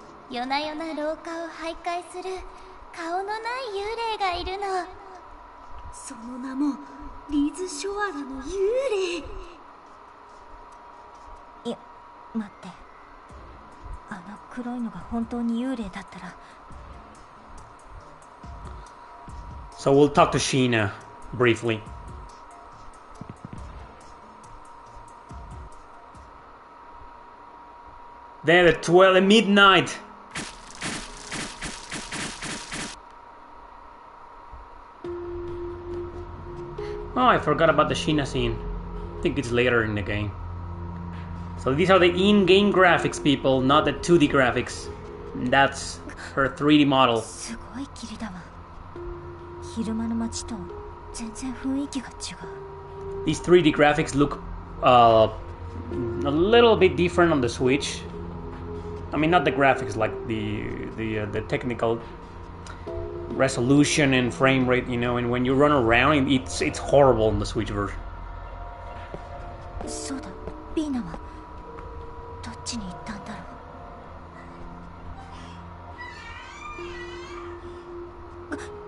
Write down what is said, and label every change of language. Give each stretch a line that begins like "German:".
Japanese: 夜な夜な廊下を徘徊する顔のない幽霊がいるの。その名もリズ・ショアラの幽霊。いや、待って。あの黒いのが本当に幽霊だったら。
English: So we'll talk to Sheena briefly. Then at 12 midnight. Oh, I forgot about the Sheena scene. I think it's later in the game. So these are the in-game graphics, people, not the 2D graphics. That's her 3D model.
Japanese: すごい霧だわ。昼間の街と全然雰囲気が違う。
English: These 3D graphics look a little bit different on the Switch. I mean, not the graphics, like the technical resolution and frame rate, you know. And when you run around, it's horrible on the Switch version.
Japanese: そうだ、ビーナはどっちに行ったんだろう。